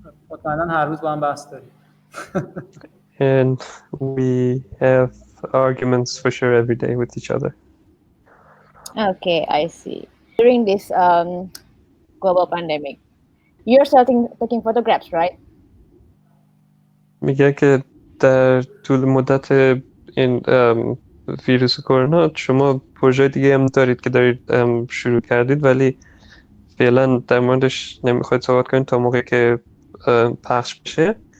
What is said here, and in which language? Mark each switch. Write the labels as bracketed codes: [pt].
[fa] مطمئنا هر روز با هم بحث داریم. [en] And we have arguments for sure every day with each other. Okay, I see. During this global pandemic, you're still taking photographs, right? [fa] میگه که در طول مدت این ویروس کرونا شما پروژه دیگه هم دارید که دارید شروع کردید، ولی فعلا در موردش نمیخواید صحبت کنید تا موقعی که پخش بشه.